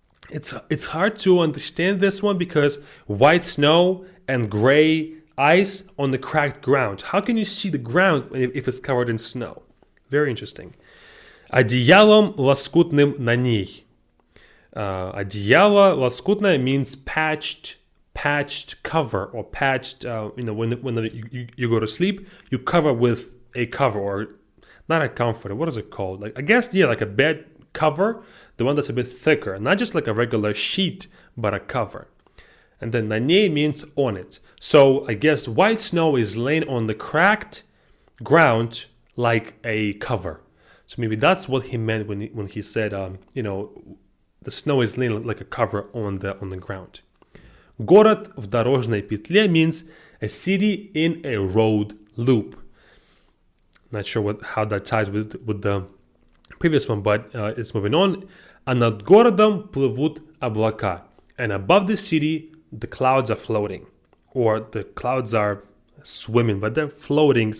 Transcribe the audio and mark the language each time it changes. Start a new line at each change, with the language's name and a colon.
English: It's hard to understand this one because white snow and gray ice on the cracked ground. How can you see the ground if it's covered in snow? Very interesting.
Russian: Одеялом лоскутным на ней. Одеяло лоскутное
English: means patched cover or patched. When you go to sleep, you cover with a cover or not a comforter. What is it called? Like like a bed cover, the one that's a bit thicker, not just like a regular sheet, but a cover. And then
Russian: на ней
English: means on it. So I guess white snow is laying on the cracked ground like a cover. So maybe that's what he meant when he said, the snow is laying like a cover on the ground.
Russian: Город в дорожной петле
English: means a city in a road loop. Not sure how that ties with the previous one, but it's moving on.
Russian: А над городом плывут облака.
English: And above the city, the clouds are floating. Or the clouds are swimming, but they're floating.